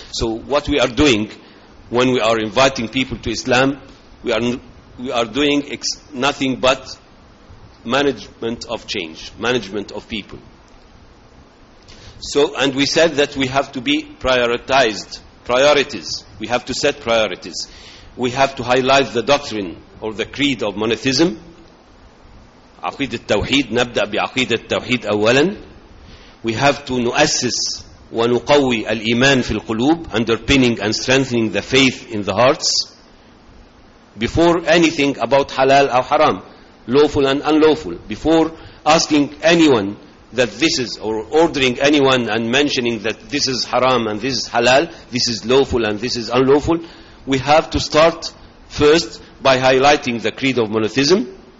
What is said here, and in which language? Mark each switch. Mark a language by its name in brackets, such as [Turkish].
[English] So what we are doing when we are inviting people to Islam, we are doing nothing but management of change, management of people. So, and we said that we have to be priorities. We have to set priorities. We have to highlight the doctrine or the creed of monotheism. [Arabic] عقيدة التوحيد نبدأ بعقيدة التوحيد أولا. [English] We have to [Arabic] نؤسس ونقوي الإيمان في القلوب, [English] underpinning and strengthening the faith in the hearts. Before anything about halal or haram, lawful and unlawful, before asking anyone that this is, or ordering anyone and mentioning that this is haram and this is halal, this is lawful and this is unlawful, we have to start first by highlighting the creed of monotheism,